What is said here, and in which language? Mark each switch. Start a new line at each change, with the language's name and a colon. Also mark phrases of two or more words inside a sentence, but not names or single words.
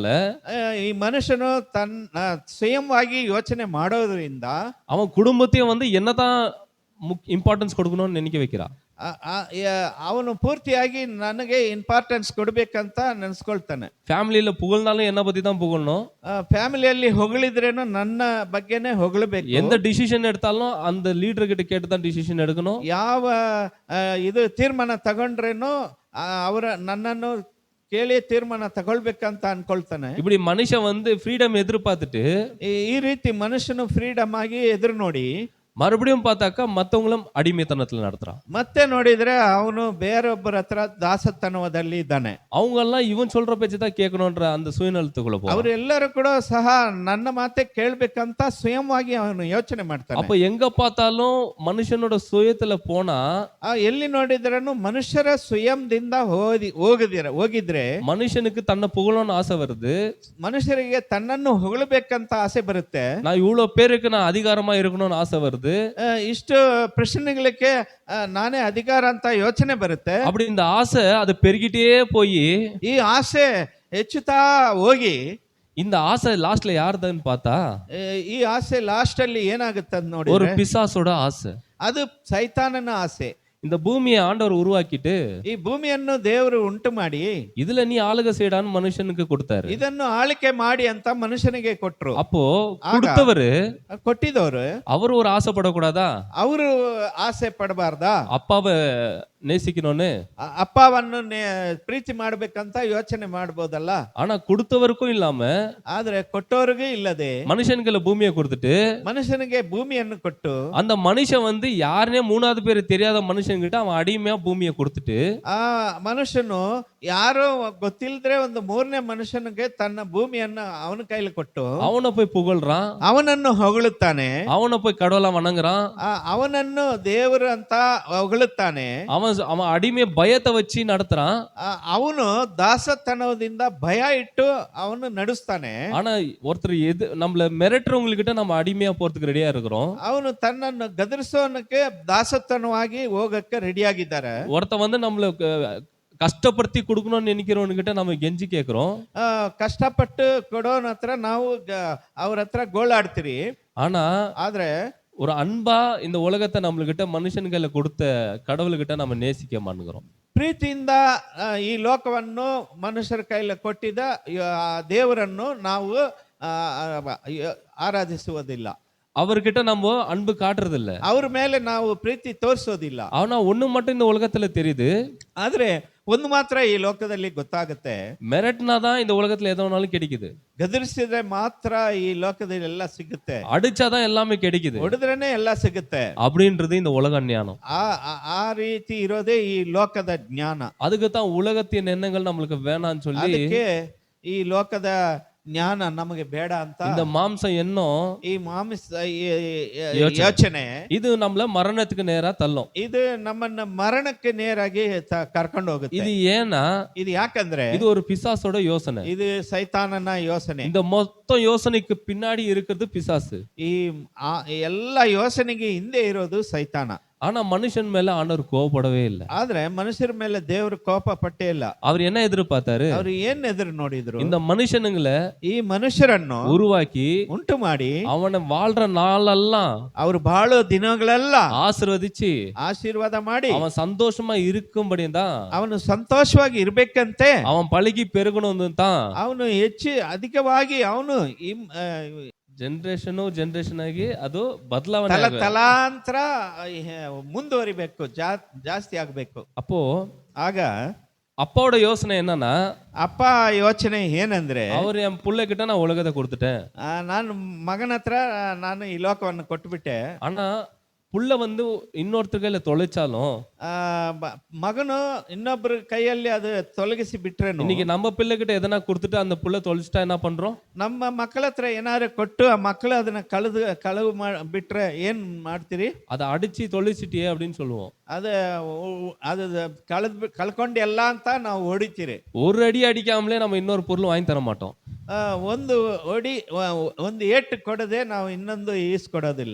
Kannada: ಈ ಮನುಷ್ಯನು ತನ್ನ ಸ್ವಯಂವಾಗಿ ಯೋಚನೆ ಮಾಡೋದ್ರಿಂದ
Tamil: அவன் குடும்பத்தையும் வந்து என்னதான் இம்பார்ட்டன்ஸ் கொடுக்கணும்னு நினைக்க வைக்கிறான்.
Kannada: ಅವನು ಪೂರ್ತಿಯಾಗಿ ನನಗೆ ಇಂಪಾರ್ಟೆನ್ಸ್ ಕೊಡ್ಬೇಕಂತ ನೆನ್ಸ್ಕೊಳ್ತಾನೆ.
Tamil: ಫ್ಯಾಮಿಲಿಯಲ್ಲಿ புகழ்ந்தாலும் என்ன பத்தி தான் புகழணும்.
Kannada: ಫ್ಯಾಮಿಲಿಯಲ್ಲಿ ಹೊಗಳಿದ್ರೇನು ನನ್ನ ಬಗ್ಗೆನೇ ಹೊಗಳಬೇಕು.
Tamil: எந்த டிசிஷன் எடுத்தாலும் அந்த லீடர் கிட்ட கேட்டு தான் டிசிஷன் எடுக்கணும்.
Kannada: ಯಾವ ಇದು ತೀರ್ಮಾನ ತಗೊಂಡ್ರೇನು ಅವರ ನನ್ನನ್ನು ಕೇಳಿ ತೀರ್ಮಾನ ತಗೊಳ್ಬೇಕಂತ ಅನ್ಕೊಳ್ತಾನೆ.
Tamil: இப்படி மனுஷன் வந்து ஃப்ரீடம் எதிர்பார்த்துட்டு
Kannada: ಈ ರೀತಿ ಮನುಷ್ಯನು ಫ್ರೀಡಮ್ ಆಗಿ ಎದುರು ನೋಡಿ
Tamil: மறுபடியும் பார்த்தாக்கா மத்தவங்களும் அடிமைத்தனத்துல நடத்துறான்.
Kannada: ಮತ್ತೆ ನೋಡಿದ್ರೆ ಅವನು ಬೇರೊಬ್ಬರ ಹತ್ರ ದಾಸತನದಲ್ಲಿ ಇದ್ದಾನೆ.
Tamil: அவங்க எல்லாம் இவன் சொல்ற பேச்சு தான் கேட்கணும்ன்ற அந்த சுயநலத்துக்குள்ள போறான்.
Kannada: ಅವರೆಲ್ಲರೂ ಕೂಡ ಸಹ ನನ್ನ ಮಾತೆ ಕೇಳ್ಬೇಕಂತ ಸ್ವಯಂವಾಗಿ ಅವನು ಯೋಚನೆ ಮಾಡ್ತಾನೆ.
Tamil: அப்ப எங்க பார்த்தாலும் மனுஷனோட சுயத்துல போனா
Kannada: ಎಲ್ಲಿ ನೋಡಿದ್ರೂ ಮನುಷ್ಯರ ಸ್ವಯಂದಿಂದ ಹೋಗಿದ್ರೆ
Tamil: மனுஷனுக்கு தன்னை புகழணும்னு ஆசை வருது.
Kannada: ಮನುಷ್ಯರಿಗೆ ತನ್ನನ್ನು ಹೊಗಳಬೇಕಂತ ಆಸೆ ಬರುತ್ತೆ.
Tamil: நான் இவ்வளவு பேருக்கு நான் அதிகாரமா இருக்கணும்னு ஆசை வருது.
Kannada: ಇಷ್ಟು ಪ್ರಶ್ನೆಗಳಿಗೆ ನಾನೇ ಅಧಿಕಾರ ಅಂತ ಯೋಚನೆ ಬರುತ್ತೆ.
Tamil: அப்படி இந்த ஆசை அது பெருகிட்டே போய்
Kannada: ಈ ಆಸೆ ಹೆಚ್ಚುತ್ತಾ ಹೋಗಿ
Tamil: இந்த ஆசை லாஸ்ட்ல யாருதான்னு பார்த்தா
Kannada: ಈ ಆಸೆ ಲಾಸ್ಟ್ ಅಲ್ಲಿ ಏನಾಗುತ್ತೆ ನೋಡಿ,
Tamil: ஒரு பிசாசோட ஆசை.
Kannada: ಅದು ಸೈತಾನನ ಆಸೆ.
Tamil: இந்த பூமியை ஆண்டவர் உருவாக்கிட்டு
Kannada: ಈ ಭೂಮಿಯನ್ನು ದೇವರು ಉಂಟು ಮಾಡಿ
Tamil: இதுல நீ ஆளுக செய்டான்னு மனுஷனுக்கு கொடுத்தாரு.
Kannada: ಇದನ್ನು ಆಳಿಕೆ ಮಾಡಿ ಅಂತ ಮನುಷ್ಯನಿಗೆ ಕೊಟ್ರು.
Tamil: அப்போ கொடுத்தவரு
Kannada: ಕೊಟ್ಟಿದವರು
Tamil: அவரு ஒரு ஆசைப்படக்கூடாதா?
Kannada: ಅವರು ಆಸೆ ಪಡಬಾರ್ದಾ?
Tamil: அப்பாவை நேசிக்கணும்னு,
Kannada: ಅಪ್ಪವನ್ನು ಪ್ರೀತಿ ಮಾಡ್ಬೇಕಂತ ಯೋಚನೆ ಮಾಡ್ಬೋದಲ್ಲ.
Tamil: ஆனா கொடுத்தவருக்கும் இல்லாம
Kannada: ಆದ್ರೆ ಕೊಟ್ಟವ್ರಿಗೂ ಇಲ್ಲದೆ
Tamil: மனுஷனுக்குள்ள பூமியை கொடுத்துட்டு
Kannada: ಮನುಷ್ಯನಿಗೆ ಭೂಮಿಯನ್ನು ಕೊಟ್ಟು
Tamil: அந்த மனுஷன் வந்து யாருனே மூணாவது பேர் தெரியாத மனுஷன் கிட்ட அவன் அடிமையா பூமியை கொடுத்துட்டு
Kannada: ಆ ಮನುಷ್ಯನು ಯಾರೋ ಗೊತ್ತಿಲ್ಲದ್ರೆ ಒಂದು ಮೂರನೇ ಮನುಷ್ಯನಿಗೆ ತನ್ನ ಭೂಮಿಯನ್ನು ಅವನ ಕೈಲಿ ಕೊಟ್ಟು
Tamil: அவனை போய் புகழ்றான்,
Kannada: ಅವನನ್ನು ಹೊಗಳುತ್ತಾನೆ,
Tamil: அவனை போய் கடவுளா வணங்குறான்,
Kannada: ಅವನನ್ನು ದೇವರು ಅಂತ ಹೊಗಳುತ್ತಾನೆ.
Tamil: அவன் அடிமை பயத்தை வச்சு நடத்துறான்.
Kannada: ಅವನು ದಾಸತನದಿಂದ ಭಯ ಇಟ್ಟು ಅವನು ನಡೆಸ್ತಾನೆ.
Tamil: ஆனா ஒருத்தர் நம்மள மிரட்டுறவங்ககிட்ட நம்ம அடிமையா போறதுக்கு ரெடியா இருக்கிறோம்.
Kannada: ಅವನು ತನ್ನನ್ನು ಗದರಿಸೋನಕ್ಕೆ ದಾಸತನವಾಗಿ ಹೋಗಕ್ಕೆ ರೆಡಿಯಾಗಿದ್ದಾರೆ.
Tamil: ஒருத்த வந்து நம்மள கஷ்டப்படுத்தி கொடுக்கணும்னு நினைக்கிறவன்கிட்ட நம்ம கெஞ்சி கேட்கிறோம்.
Kannada: ಕಷ್ಟಪಟ್ಟು ಕೊಡೋನ ಹತ್ರ ನಾವು ಅವ್ರ ಹತ್ರ ಗೋಳಾಡ್ತೀರಿ. ಆದ್ರೆ
Tamil: ஒரு அன்பா இந்த உலகத்தை நம்மளுக்கிட்ட மனுஷன்களை கொடுத்த கடவுள்கிட்ட நம்ம நேசிக்க மாட்டேங்கிறோம்.
Kannada: ಪ್ರೀತಿಯಿಂದ ಈ ಲೋಕವನ್ನು ಮನುಷ್ಯರ ಕೈಲಿ ಕೊಟ್ಟಿದ್ದ ದೇವರನ್ನು ನಾವು ಆರಾಧಿಸುವುದಿಲ್ಲ.
Tamil: அவர்கிட்ட நம்ம அன்பு காட்டுறது இல்ல.
Kannada: ಅವ್ರ ಮೇಲೆ ನಾವು ಪ್ರೀತಿ ತೋರಿಸೋದಿಲ್ಲ.
Tamil: ஆனா ஒண்ணு மட்டும் இந்த உலகத்துல தெரியுது,
Kannada: ಆದ್ರೆ ಒಂದು ಮಾತ್ರ ಈ ಲೋಕದಲ್ಲಿ ಗೊತ್ತಾಗುತ್ತೆ,
Tamil: மிரட்டினா தான் இந்த உலகத்துல எது வேணாலும் கிடைக்குது,
Kannada: ಗದರಿಸಿದ್ರೆ ಮಾತ್ರ ಈ ಲೋಕದಲ್ಲಿ ಎಲ್ಲ ಸಿಗುತ್ತೆ,
Tamil: அடிச்சாதான் எல்லாமே கிடைக்குது
Kannada: ಹೊಡೆದ್ರೇನೆ ಎಲ್ಲ ಸಿಗುತ್ತೆ.
Tamil: அப்படின்றது இந்த உலக ஞானம்.
Kannada: ಆ ರೀತಿ ಇರೋದೇ ಈ ಲೋಕದ ಜ್ಞಾನ.
Tamil: அதுக்கு தான் உலகத்தின் எண்ணங்கள் நம்மளுக்கு வேணாம்னு சொல்லி
Kannada: ಅದಕ್ಕೆ ಈ ಲೋಕದ ಜ್ಞಾನ ನಮಗೆ ಬೇಡ ಅಂತ
Tamil: இந்த மாம்ச எண்ணம்,
Kannada: ಈ ಮಾಂಸ ಯೋಚನೆ
Tamil: இது நம்மள மரணத்துக்கு நேரா தள்ளும்.
Kannada: ಇದು ನಮ್ಮನ್ನ ಮರಣಕ್ಕೆ ನೇರಾಗಿ ಕರ್ಕೊಂಡು ಹೋಗುತ್ತೆ.
Tamil: இது ஏன்னா
Kannada: ಇದು ಯಾಕಂದ್ರೆ
Tamil: இது ஒரு பிசாசோட யோசனை.
Kannada: ಇದು ಸೈತಾನನ ಯೋಚನೆ.
Tamil: இந்த மொத்த யோசனைக்கு பின்னாடி இருக்கிறது பிசாசு.
Kannada: ಈ ಎಲ್ಲ ಯೋಚನೆಗೆ ಹಿಂದೆ ಇರೋದು ಸೈತಾನ.
Tamil: ஆனா மனுஷன் மேல ஆண்டவர் கோபப்படவே இல்லை.
Kannada: ಆದ್ರೆ ಮನುಷ್ಯರ ಮೇಲೆ ದೇವರು ಕೋಪ ಪಟ್ಟೇ ಇಲ್ಲ.
Tamil: அவர் என்ன எதிர்பார்த்தாரு?
Kannada: ಅವ್ರು ಏನ್ ಎದುರು ನೋಡಿದ್ರು?
Tamil: இந்த மனுஷனுங்களை
Kannada: ಈ ಮನುಷ್ಯರನ್ನು
Tamil: உருவாக்கி
Kannada: ಉಂಟು ಮಾಡಿ
Tamil: அவனை வாழ்ற நாளெல்லாம்
Kannada: ಅವ್ರು ಬಾಳೋ ದಿನಗಳೆಲ್ಲ
Tamil: ஆசீர்வதிச்சு
Kannada: ಆಶೀರ್ವಾದ ಮಾಡಿ
Tamil: அவன் சந்தோஷமா இருக்கும்படி தான்,
Kannada: ಅವನು ಸಂತೋಷವಾಗಿ ಇರ್ಬೇಕಂತೆ,
Tamil: அவன் பழகಿ பெருகணும் தான்
Kannada: ಅವನು ಹೆಚ್ಚು ಅಧಿಕವಾಗಿ ಅವನು ಜನರೇಷನ್ ಆಗಿ ಅದು ಬದಲಾವಣೆ ತಲಾಂತರ ಮುಂದುವರಿಬೇಕು, ಜಾಸ್ತಿ ಆಗ್ಬೇಕು.
Tamil: அப்போ
Kannada: ಆಗ
Tamil: அப்பாவோட யோசனை என்னன்னா,
Kannada: ಅಪ್ಪ ಯೋಚನೆ ಏನಂದ್ರೆ,
Tamil: அவர் என் புள்ள கிட்ட நான் உலகத்தை கொடுத்துட்டேன்,
Kannada: ನಾನು ಮಗನ ಹತ್ರ ನಾನು ಈ ಲೋಕವನ್ನು ಕೊಟ್ಬಿಟ್ಟೆ.
Tamil: ஆனா புள்ள வந்து இன்னொருத்தர் கையில தொலைச்சாலும்,
Kannada: ಮಗನು ಇನ್ನೊಬ್ಬರ ಕೈಯಲ್ಲಿ ಅದು ತೊಲಗಿಸಿ ಬಿಟ್ರೇನು,
Tamil: இன்னைக்கு நம்ம பிள்ளை கிட்ட எதனா கொடுத்துட்டு அந்த புள்ள தொலைச்சிட்டா என்ன பண்றோம்?
Kannada: ನಮ್ಮ ಮಕ್ಕಳ ಹತ್ರ ಏನಾದ್ರು ಕೊಟ್ಟು ಆ ಮಕ್ಕಳು ಅದನ್ನ ಕಳವು ಬಿಟ್ರೆ ಏನ್ ಮಾಡ್ತೀರಿ?
Tamil: அதை ಅಡಿಚಿ தொலைச்சிட்டியே அப்படின்னு சொல்லுவோம்.
Kannada: ಅದು ಕಳ್ಕೊಂಡು ಎಲ್ಲ ಅಂತ ನಾವು ಹೊಡಿತೀರಿ.
Tamil: ஒரு அடி அடிக்காமலே நம்ம இன்னொரு பொருள் வாங்கி தர மாட்டோம்.
Kannada: ಒಂದು ಏಟು ಕೊಡದೆ ನಾವು ಇನ್ನೊಂದು ಈಸ್ಕೊಡೋದಿಲ್ಲ.